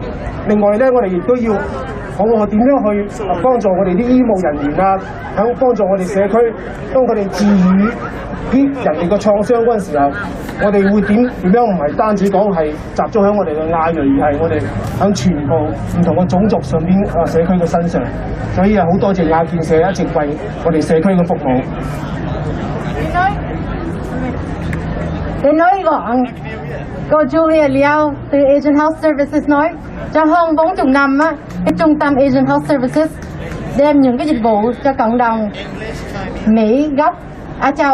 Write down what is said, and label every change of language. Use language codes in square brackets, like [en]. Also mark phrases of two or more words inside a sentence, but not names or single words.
[yue] 另外咧，我哋亦都要我點樣去幫助我哋啲醫務人員啊，喺幫助我哋社區，當佢哋治癒啲人哋個創傷嗰陣時候，我哋會點樣唔係單止講係集中喺我哋嘅亞裔，而係我哋喺全部唔同嘅種族上邊社區嘅身上。所以好多謝亞建社一直為我哋社區嘅服務。 [vi] Để nói gọn, cô Julia Liao từ Asian Health Services nói, trong hơn 40 năm, cái trung tâm Asian Health Services đem những cái dịch vụ cho cộng đồng Mỹ gốc Á Châu.